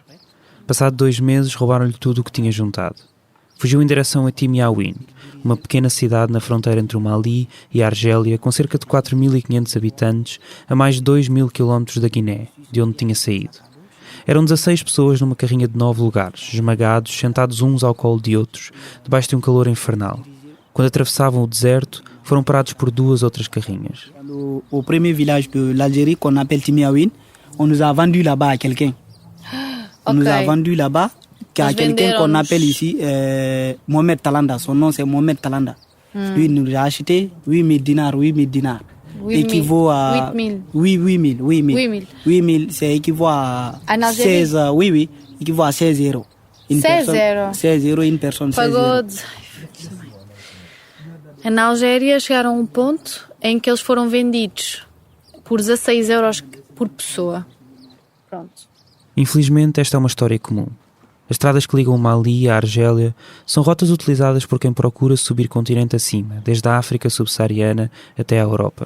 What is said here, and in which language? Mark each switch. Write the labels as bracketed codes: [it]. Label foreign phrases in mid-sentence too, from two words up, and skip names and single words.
[pt] Passado 2 meses, roubaram-lhe tudo o que tinha juntado. Fugiu em direção a Timiaouine, uma pequena cidade na fronteira entre o Mali e a Argélia, com cerca de 4.500 habitantes, a mais de 2.000 km da Guiné, de onde tinha saído. Eram 16 pessoas numa carrinha de 9 lugares, esmagados, sentados uns ao colo de outros, debaixo de um calor infernal. Quando atravessavam o deserto, foram parados por 2 outras carrinhas. [fr] Au premier village de l'Algérie qu'on appelle Timiaouine, on nous a vendu là-bas à quelqu'un. On nous a vendu là-bas à quelqu'un qu'on appelle ici Mohamed Talanda. Son nom c'est Mohamed Talanda. Lui, il nous a acheté 8 000 dinars. 8 000 équivaut à 8 000, c'est équivaut à 16, équivaut à 16 euros. 16 euros une personne. [pt] Pagou. Na Algéria chegaram a um ponto em que eles foram vendidos por 16 euros por pessoa. Pronto. Infelizmente, esta é uma história comum. As estradas que ligam o Mali à Argélia são rotas utilizadas por quem procura subir continente acima, desde a África subsaariana até à Europa.